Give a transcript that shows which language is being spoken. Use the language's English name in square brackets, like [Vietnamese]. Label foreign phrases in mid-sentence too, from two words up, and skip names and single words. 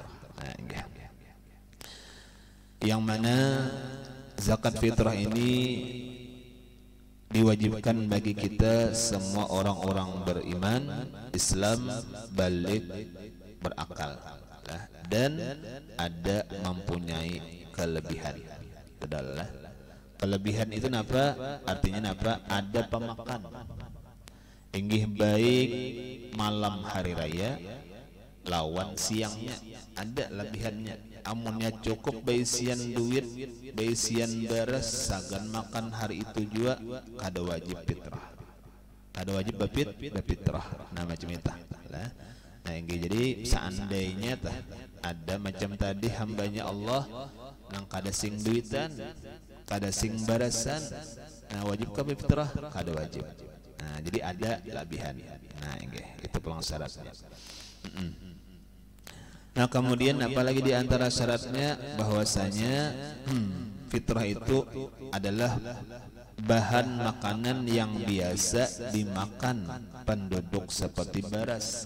[Indonesian] Nah, yang mana zakat fitrah ini diwajibkan bagi kita semua orang-orang beriman, Islam, balik, berakal, dan ada mempunyai kelebihan. [Banjar] Adalah kelebihan itu napa? Artinya napa? Ada pemakan. Inggih baik malam hari raya lawan siangnya, ada lebihannya. Amunnya cukup baisian duit, baisian beres, sagan makan hari itu juga kada wajib fitrah, kada wajib fitrah. Nah macam itu lah. Nah jadi seandainya ada macam tadi hambanya Allah nang kada sing duitan, kada sing barasan, nah wajib ka fitrah? Kada wajib. Nah jadi ada lebihan. [Indonesian] Nah itu pelang syaratnya. Nah kemudian apalagi di antara syaratnya bahwasanya fitrah itu adalah bahan makanan yang biasa dimakan penduduk seperti beras.